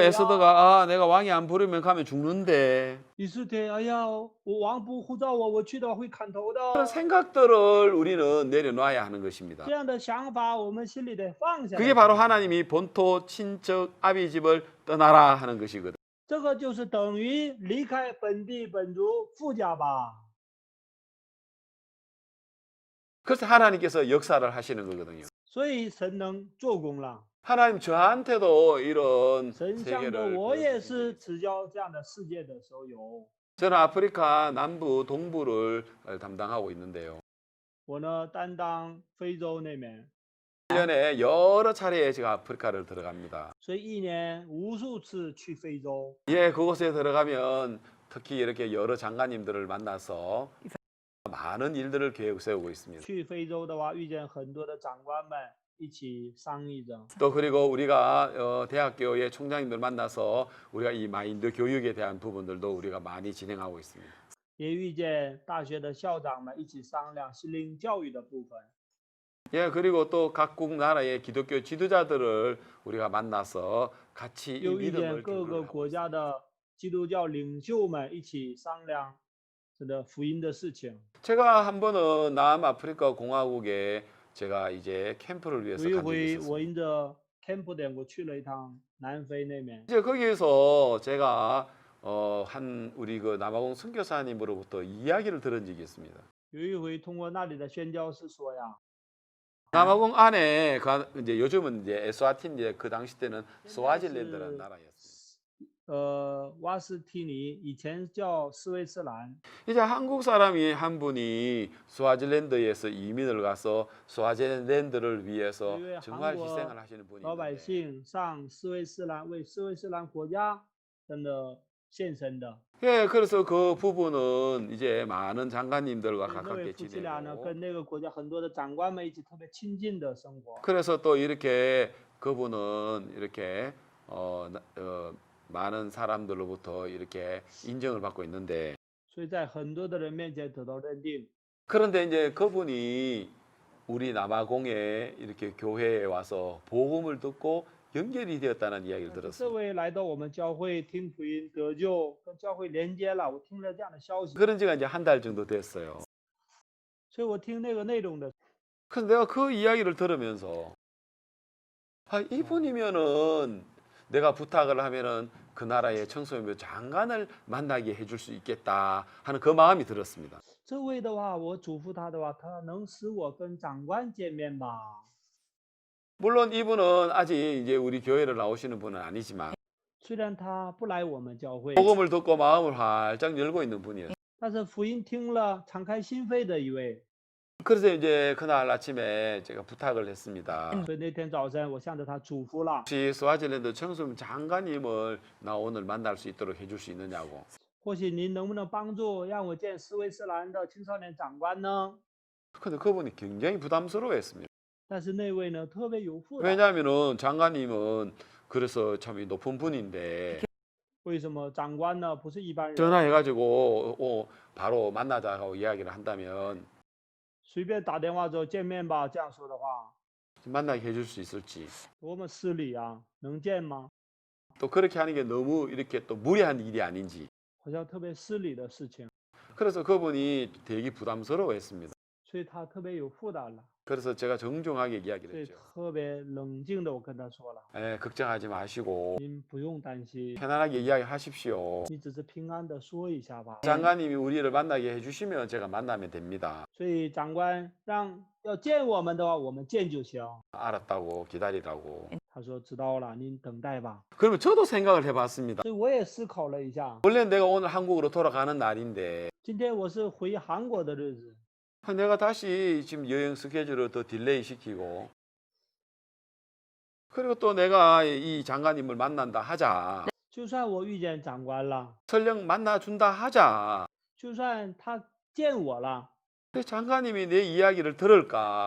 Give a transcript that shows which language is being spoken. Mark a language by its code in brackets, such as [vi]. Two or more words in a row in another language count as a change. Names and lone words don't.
[ko] 에스더가 내가 왕이 안 부르면 가면 죽는데 [zh] 以斯帖，哎呀，我王不呼召我，我去的话会砍头的。 [ko] 그런 생각들을 우리는 내려놔야 하는 것입니다. [zh] 这样的想法，我们心里得放下来。 [ko] 그게 바로 하나님이 본토 친척 아비집을 떠나라 하는 것이거든. [zh] 这个就是等于离开本地本族父家吧。 [ko] 그래서 하나님께서 역사를 하시는 거거든요. [zh] 所以神能做工了。 [ko] 하나님 저한테도 이런 [zh] 神向着 [ko] 세계를 [zh] 我也 [ko] 보여주신 [zh] 是 [ko] 적이 [zh] 指教这样的世界的时候有。 [ko] 저는 아프리카 남부 동부를 담당하고 있는데요. [zh] 我呢担当非洲那边， [ko] 1년에 여러 차례 제가 아프리카를 들어갑니다. [zh] 所以一年无数次去非洲。 [ko] 예, 그곳에 들어가면 특히 이렇게 여러 장관님들을 만나서 많은 일들을 계획 세우고 있습니다. [zh] 去非洲的话，遇见很多的长官们一起商议着。 [ko] 또 그리고 우리가 대학교의 총장님들 만나서 우리가 이 마인드 교육에 대한 부분들도 우리가 많이 진행하고 있습니다. [zh] 也遇见大学的校长们一起商量心灵教育的部分。 [ko] 예, 그리고 또 각국 나라의 기독교 지도자들을 우리가 만나서 같이 이 [zh] 又遇见 [ko] 믿음을 [zh] 各 [ko] 교류를 [zh] 个 [ko] 하고 [zh] 国 [ko] 있습니다. [zh] 家的基督教领袖们一起商量这个福音的事情。 [ko] 제가 한 번은 남아프리카 공화국에 제가 이제 캠프를 위해서 [zh] 有一 [ko] 간 적이 [zh] 回 [ko] 있었습니다. [zh] 我因着 camp 点，我去了一趟南非那边。 [ko] 이제 거기에서 제가 한 우리 그 남아공 선교사님으로부터 이야기를 들은 적이 있습니다. [zh] 有一回通过那里的宣教士说呀， [ko] 남아공 안에 이제 요즘은 이제 에스와틴 그 당시 때는 스와질랜드라는 나라였습니다. [zh] 瓦斯提尼以前叫斯威斯兰， [ko] 이제 한국 사람이 한 분이 스와질랜드에서 이민을 가서 스와질랜드를 위해서 왜 정말 한국 희생을 하시는 분이 [zh] 老百 [ko] 있는데 [zh] 姓上斯威斯兰为斯威斯兰国家真的现身的。 [ko] 예, 그래서 그 부부는 이제 많은 장관님들과 [zh] 所以那位 [ko] 가깝게 [zh] 夫妻俩呢， [ko] 지내고 [zh] 跟那个国家很多的长官们一起特别亲近的生活。 [ko] 그래서 또 이렇게 그분은 이렇게 많은 사람들로부터 이렇게 인정을 받고 있는데 [zh] 所以在很多的人面前得到认定。 [ko] 그런데 이제 그분이 우리 남아공에 이렇게 교회에 와서 복음을 듣고 연결이 되었다는 이야기를 [zh] 这 [ko] 들었어요. [zh] 位来到我们教会听福音得救，跟教会连接了。我听了这样的消息， [ko] 그런 지가 이제 한 달 정도 됐어요. [zh] 所以我听那个内容的， [ko] 그래서 내가 그 이야기를 들으면서 아, 이분이면은 내가 부탁을 하면은 그 나라의 청소년부 장관을 만나게 해줄 수 있겠다 하는 그 마음이 들었습니다. [zh] 这位的话，我嘱咐他的话，他能使我跟长官见面吧？ [ko] 물론 이분은 아직 이제 우리 교회를 나오시는 분은 아니지만 [zh] 虽然他不来我们教会， [ko] 복음을 듣고 마음을 활짝 열고 있는 분이에요. [zh] 但是福音听了，敞开心扉的一位。 [ko] 그래서 이제 그날 아침에 제가 부탁을 했습니다. [zh] 所以那天早晨，我向着他嘱咐了， [ko] 혹시 스와질랜드 청소년 장관님을 나 오늘 만날 수 있도록 해줄 수 있느냐고. [zh] 或许您能不能帮助让我见斯威斯兰的青少年长官呢？ [ko] 근데 그분이 굉장히 부담스러워했습니다. [zh] 但是那位呢，特别有负担。 [ko] 왜냐하면은 장관님은 그래서 참 높은 분인데 [zh] 为什么长官呢不是一般人？ [ko] 전화해가지고 바로 만나자고 이야기를 한다면 [zh] 随便打电话就见面吧，这样说的话， [ko] 만나게 해줄 수 있을지 [zh] 多么失礼啊！能见吗？ [ko] 또 그렇게 하는 게 너무 이렇게 또 무리한 일이 아닌지 [zh] 好像特别失礼的事情， [ko] 그래서 그분이 되게 부담스러워했습니다. [zh] 所以他特别有负担了。 [ko] 그래서 제가 정중하게 [zh] 所 [ko] 이야기를 [zh] 以 [ko] 했죠. [zh] 特别冷静的我跟他说了， [ko] 걱정하지 마시고 [zh] 您不用担心， [ko] 편안하게 이야기하십시오. [zh] 你只是平安的说一下吧。 [ko] 장관님이 우리를 만나게 해주시면 제가 만나면 됩니다. [zh] 所以长官要见我们的话，我们见就行。 [ko] 알았다고 기다리라고. [zh] 他说知道了，您等待吧。 [ko] 그러면 저도 생각을 해봤습니다. [zh] 所以我也思考了一下， [ko] 원래 내가 오늘 한국으로 돌아가는 날인데 [zh] 今天我是回韩国的日子， [ko] 내가 다시 지금 여행 스케줄을 더 딜레이 시키고 그리고 또 내가 이 장관님을 만난다 하자. [zh] 就算我遇见长官了， [ko] 설령 만나준다 하자. [zh] 就算他见我了， [ko] 그 장관님이 내 이야기를 들을까?